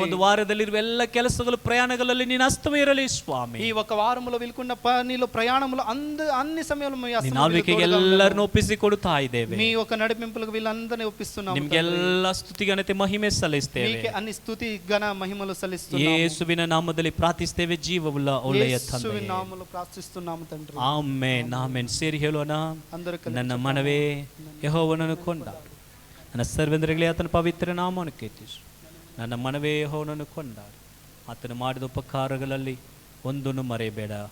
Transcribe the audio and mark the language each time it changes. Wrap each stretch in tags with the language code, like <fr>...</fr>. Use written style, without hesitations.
<kn>ಒಂದು ವಾರದಲ್ಲಿರುವ ಎಲ್ಲ ಕೆಲಸಗಳು, ಪ್ರಯಾಣಗಳಲ್ಲಿ ನೀನು ಹಸ್ತವೇ ಇರಲಿ ಸ್ವಾಮಿ.</kn> <te>ఈ ఒక వారములో వెలుకున్న పనిలో, ప్రయాణములో అన్ని సమయంలో మీ</te> <kn>ನಿನ್ನ</kn> <te>హస్తములు</te> <kn>ಆಳ್ವಿಕೆಗೆ</kn> <te>తోడుగా ఉండడం.</te> <kn>ಎಲ್ಲರನ್ನು ಒಪ್ಪಿಸಿಕೊಡುತ್ತಾ ಇದ್ದೇವೆ.</kn> <te>మీ ఒక నడిపింపులకు వీళ్ళందరినీ ఒప్పిస్తున్నాము.</te> <kn>ನಿಮ್ಗೆಲ್ಲ ಸ್ತುತಿ ಘನತೆ ಮಹಿಮೆ ಸಲ್ಲಿಸ್ತೇವೆ.</kn> <te>మీకే అన్ని స్తుతి ఘన మహిమలు సల్లిస్తున్నాము.</te> <kn>ಯೇಸುವಿನ ನಾಮದಲ್ಲಿ ಪ್ರಾರ್ಥಿಸ್ತೇವೆ, ಜೀವವುಳ್ಳ ಒಳ್ಳೆಯ</kn> <te>యేసువిನ</te> <kn>ತಂದೆ.</kn> <te>నామములో ప్రార్థిస్తున్నాము తండ్రి.</te> <kn>Amen, amen. ಸೇರಿ ಹೇಳೋಣ.</kn> <te>అందరూ కలిసి</te> <kn>ನನ್ನ ಮನವೇ ಯೆಹೋವನನ್ನು ಕೊಂಡಾಡು, ನನ್ನ ಸರ್ವೇಂದ್ರಗಳೇ ಆತನ ಪವಿತ್ರ ನಾಮವನ್ನು ಕೀರ್ತಿಸು. ನನ್ನ ಮನವೇ ಯೆಹೋವನನ್ನು ಕೊಂಡಾಡು, ಆತನು ಮಾಡಿದ ಉಪಕಾರಗಳಲ್ಲಿ ಒಂದನ್ನು ಮರೆಯಬೇಡ.</kn>